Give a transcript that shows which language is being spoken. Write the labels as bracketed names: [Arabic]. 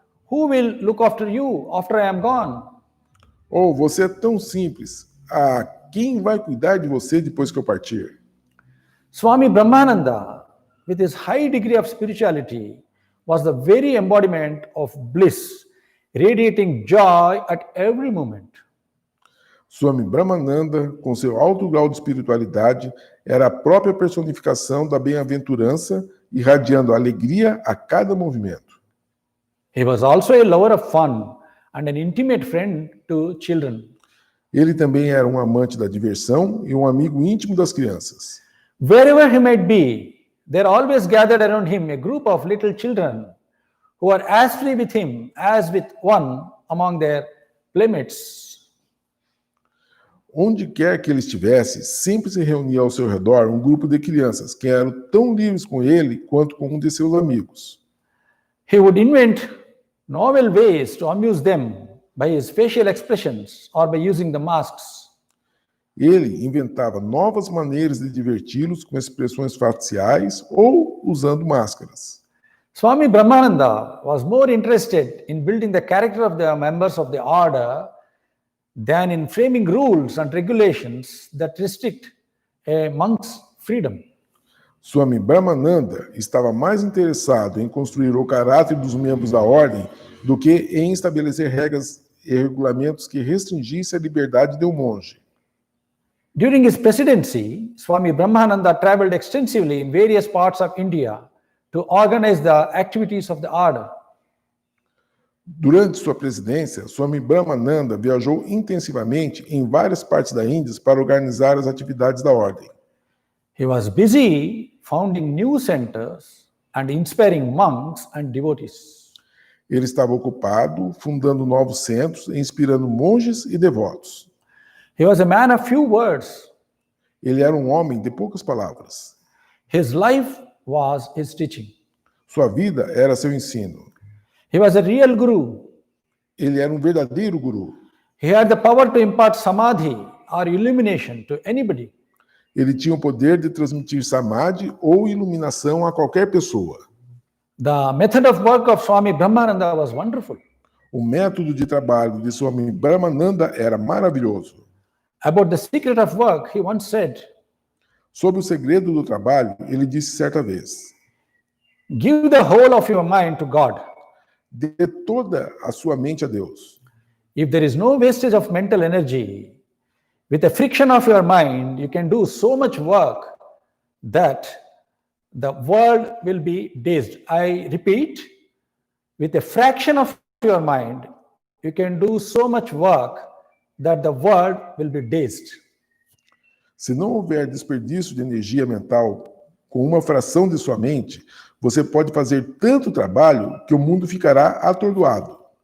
[English] Who will look after you after I am gone?" [Portuguese] Oh, você é tão simples. Quem vai cuidar de você depois que eu partir? [English] Swami Brahmananda, with his high degree of spirituality, was the very embodiment of bliss, radiating joy at every moment. [Portuguese] Swami Brahmananda, com seu alto grau de espiritualidade, era a própria personificação da bem-aventurança, irradiando alegria a cada movimento. [English] He was also a lover of fun and an intimate friend to children. [Portuguese] Ele também era um amante da diversão e um amigo íntimo das crianças. [English] Wherever he might be, there always gathered around him a group of little children who are as free with him as with one among their playmates. [Portuguese] Onde quer que ele estivesse, sempre se reunia ao seu redor um grupo de crianças que eram tão livres com ele quanto com um de seus amigos. [English] He would invent novel ways to amuse them by his facial expressions or by using the masks. [Portuguese] Ele inventava novas maneiras de diverti-los com expressões faciais ou usando máscaras. [English] Swami Brahmananda was more interested in building the character of the members of the order than in framing rules and regulations that restrict a monk's freedom. [Portuguese] Swami Brahmananda estava mais interessado em construir o caráter dos membros da ordem do que em estabelecer regras e regulamentos que restringissem a liberdade de um monge. [English] During his presidency, Swami Brahmananda traveled extensively in various parts of India to organize the activities of the order. [Portuguese] Durante sua presidência, Swami Brahmananda viajou intensivamente em várias partes da Índia para organizar as atividades da ordem. [English] He was busy founding new centers and inspiring monks and devotees. [Portuguese] Ele estava ocupado fundando novos centros e inspirando monges e devotos. [English] He was a man of few words. [Portuguese] Ele era um homem de poucas palavras. [English] His life was his teaching. [Portuguese] Sua vida era seu ensino. [English] He was a real guru. [Portuguese] Ele era um verdadeiro guru. [English] He had the power to impart samadhi or illumination to anybody. [Portuguese] Ele tinha o poder de transmitir samadhi ou iluminação a qualquer pessoa. [English] The method of work of Swami Brahmananda was wonderful. [Portuguese] O método de trabalho de Swami Brahmananda era maravilhoso. [English] About the secret of work, he once said, [Portuguese] Sobre o segredo do trabalho, ele disse certa vez: [English] give the whole of your mind to God. [Portuguese] Dê toda a sua mente a Deus. [English] If there is no wastage of mental energy, with the friction of your mind, you can do so much work that the world will be dazed. I repeat, with a fraction of your mind, you can do so much work that the world will be dazed. [Portuguese] Se não houver desperdício de energia mental com uma fração de sua mente, você pode fazer tanto trabalho que o mundo ficará atordoado.